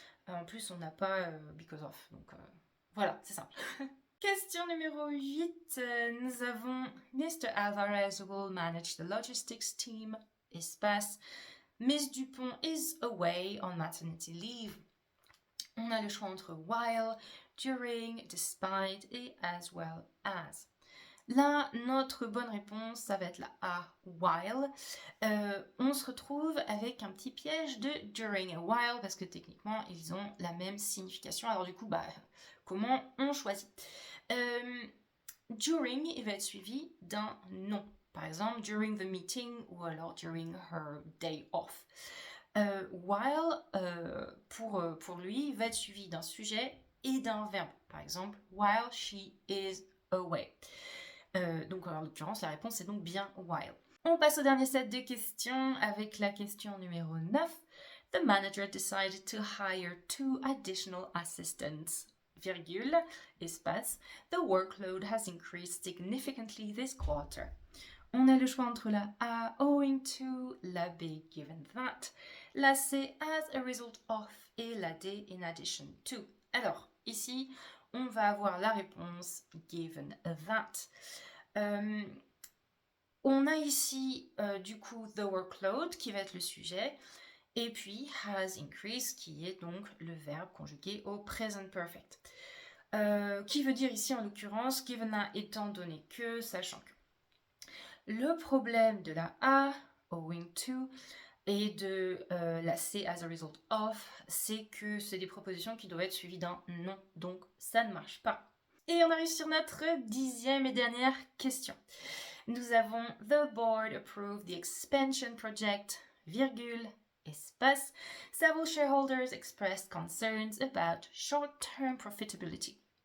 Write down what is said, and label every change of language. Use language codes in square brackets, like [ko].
[fr] En plus, on n'a pas because of, donc voilà, c'est simple. Question numéro 8, nous avons Mr. [en] Alvarez will manage the logistics team, [fr] espace, [en] Miss Dupont is away on maternity leave. [fr] On a le choix entre while, during, despite et as well as. Là, notre bonne réponse, ça va être la A, while. On se retrouve avec un petit piège de during et while parce que techniquement, ils ont la même signification. Alors du coup, comment on choisit ? During, il va être suivi d'un nom. Par exemple, [en] during the meeting [fr] ou alors [en] during her day off. [fr] While, pour lui, va être suivi d'un sujet et d'un verbe. Par exemple, [en] while she is away. [fr] Donc en l'occurrence, la réponse est donc bien while. On passe au dernier set de questions avec la question numéro 9. [en] The manager decided to hire 2 additional assistants. [fr] Virgule, espace, [en] the workload has increased significantly this quarter. [fr] On a le choix entre la A, owing to, la B, given that, la C, as a result of, et la D, in addition to. Alors, ici, on va avoir la réponse given that. On a ici, du coup, the workload, qui va être le sujet, et puis has increased, qui est donc le verbe conjugué au present perfect. Qui veut dire ici, en l'occurrence, given that étant donné que, sachant que. Le problème de la A, owing to, et de la C, as a result of, c'est que c'est des propositions qui doivent être suivies d'un nom, donc ça ne marche pas. Et on arrive sur notre 10e et dernière question. Nous avons [en] the board approved the expansion project, [fr] virgule, espace, [en] several shareholders expressed concerns about short-term profitability.